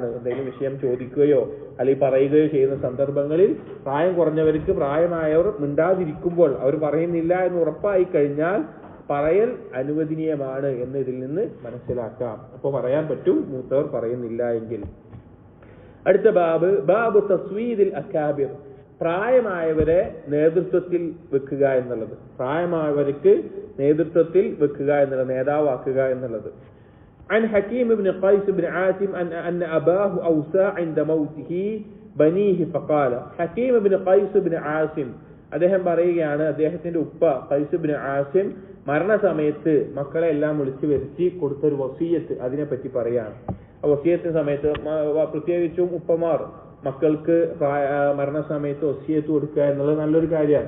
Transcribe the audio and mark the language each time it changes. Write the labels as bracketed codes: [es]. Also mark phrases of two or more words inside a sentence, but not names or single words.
[ml] എന്തെങ്കിലും വിഷയം ചോദിക്കുകയോ അല്ലെങ്കിൽ പറയുകയോ ചെയ്യുന്ന സന്ദർഭങ്ങളിൽ പ്രായം കുറഞ്ഞവർക്ക് പ്രായമായവർ മിണ്ടാതിരിക്കുമ്പോൾ അവർ പറയുന്നില്ല എന്ന് ഉറപ്പായി കഴിഞ്ഞാൽ പറയൽ അനുവദനീയമാണ് എന്ന് ഇതിൽ നിന്ന് മനസ്സിലാക്കാം. അപ്പോൾ പറയാൻ പറ്റും, മൂത്തവർ പറയുന്നില്ല എങ്കിൽ. അടുത്ത ബാബ് [ar] تسويد الأكابر, [ml] പ്രായമായവരെ നേതൃത്വത്തിൽ വെക്കുക എന്നുള്ളത്. പ്രായമായവർക്ക് നേതൃത്വത്തിൽ വെക്കുക എന്നുള്ളത്, നേതാവാക്കുക എന്നുള്ളത്. [ar] عن حكيم بن قيس بن عاصم أن أباه أوصى عند موته بنيه فقال حكيم بن قيس بن عاصم [ml] അദ്ദേഹം പറയുകയാണ്, അദ്ദേഹത്തിന്റെ ഉപ്പ ഖൈസ് ഇബ്നു ആസിം മരണസമയത്ത് മക്കളെ എല്ലാം വിളിച്ചു വരുത്തി കൊടുത്തൊരു വസിയത്ത്, അതിനെപ്പറ്റി പറയാണ്. ആ വസിയത്തിന് സമയത്ത് പ്രത്യേകിച്ചും ഉപ്പമാർ മക്കൾക്ക് മരണസമയത്ത് വസിയത്ത് കൊടുക്കുക എന്നുള്ളത് നല്ലൊരു കാര്യമാണ്.